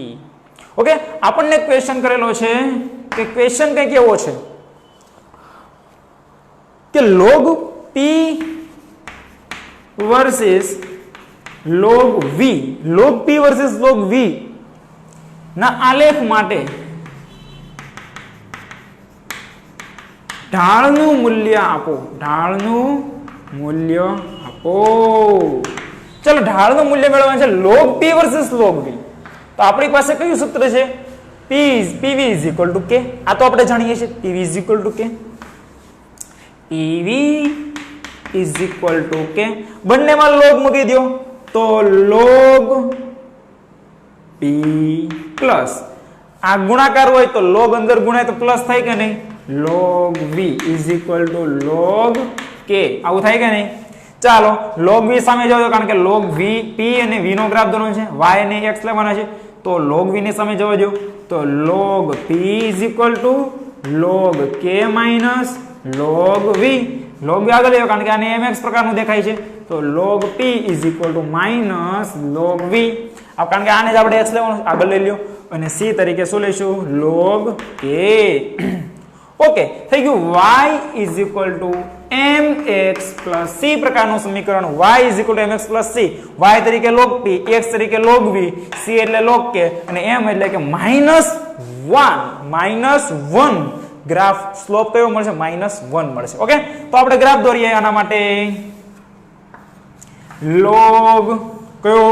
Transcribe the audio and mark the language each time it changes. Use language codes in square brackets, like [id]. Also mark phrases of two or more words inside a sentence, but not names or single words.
[gu] ઓકે, આપણને ક્વેશ્ચન કરેલો છે કે ક્વેશ્ચન કઈ કેવો છે કે [en] log P versus log V, log P versus log V [gu] ના આલેખ માટે ઢાળનું મૂલ્ય આપો, ઢાળનું મૂલ્ય આપો. ચલો ઢાળનું મૂલ્ય મેળવવાનું છે [en] log p versus log v. [gu] તો આપણી પાસે કયું સૂત્ર છે? [en] PV is equal to K. [gu] આ તો આપણે જાણીએ છીએ [en] PV is equal to K. PV is equal to K. [gu] બંનેમાં log મૂકી દો તો [en] log P plus [gu] આ ગુણાકાર હોય તો log અંદર ગુણાય તો પ્લસ થાય કે નહીં? [en] log V is equal to log K. [gu] આવું થાય કે નહીં? ચાલો log V સામે જાઓ કારણ કે log V P અને V નો ગ્રાફ દોરવાનો છે, y અને x લેવાના છે તો log V ની સામે જવા દો તો [en] log P is equal to log K minus log V. [gu] log V આગળ લેવો કારણ કે આને mx પ્રકારનું દેખાય છે તો [en] log P is equal to minus log V. [gu] કારણ કે આને જ આપણે x લેવાનું આગળ લઈ લ્યો અને c તરીકે શું લઈશું? log K. ઓકે થઈ ગયું. [en] y is equal to mx plus c પ્રકારનું સમીકરણ. y is equal to mx plus c, [gu] y તરીકે log p, x તરીકે log v, c એટલે log k અને m એટલે કે -1 [en] graph slope [gu] કયો મળશે? -1 મળશે. ઓકે તો આપણે ગ્રાફ દોરીએ આના માટે. log કયો?